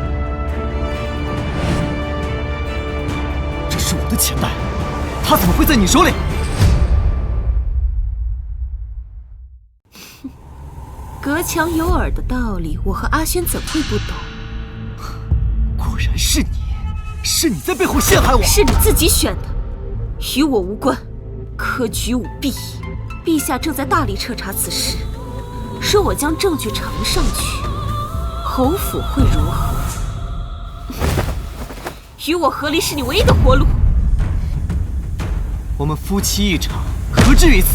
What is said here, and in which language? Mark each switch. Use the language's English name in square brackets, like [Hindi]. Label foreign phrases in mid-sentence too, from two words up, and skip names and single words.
[Chinese] 这是我的钱袋，它怎么会在你手里？隔墙有耳的道理，我和阿轩怎会不懂？果然是你，是你在背后陷害我。是你自己選的，與我無關，科舉舞弊。陛下正在大力徹查此事，說我將證據呈上去，侯府會如何？與我和離是你唯一的活路。我們夫妻一場，何至於此？